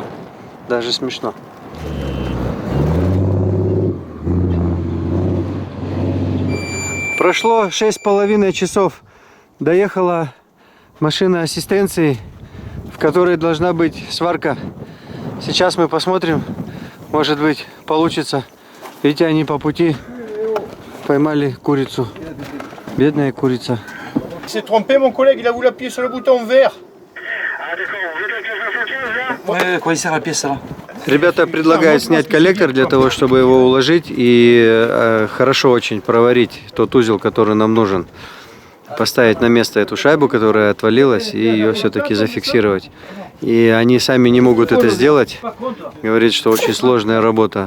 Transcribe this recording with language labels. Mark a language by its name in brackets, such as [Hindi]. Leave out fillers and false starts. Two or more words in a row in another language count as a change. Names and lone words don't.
[Russian] Даже смешно. Прошло 6,5 часов. Доехала машина ассистенции, в которой должна быть сварка. Сейчас мы посмотрим. Может быть, получится. Видите, они по пути поймали курицу. Бедная курица. [French] Il s'est trompé, mon collègue, il a voulu appuyer sur le bouton vert. Ouais, quoi il sert la pièce là? [Russian] Ребята предлагают снять коллектор для того, чтобы его уложить и хорошо очень проварить тот узел, который нам нужен. Поставить на место эту шайбу, которая отвалилась, и ее все-таки зафиксировать. И они сами не могут это сделать. Говорит, что очень сложная работа.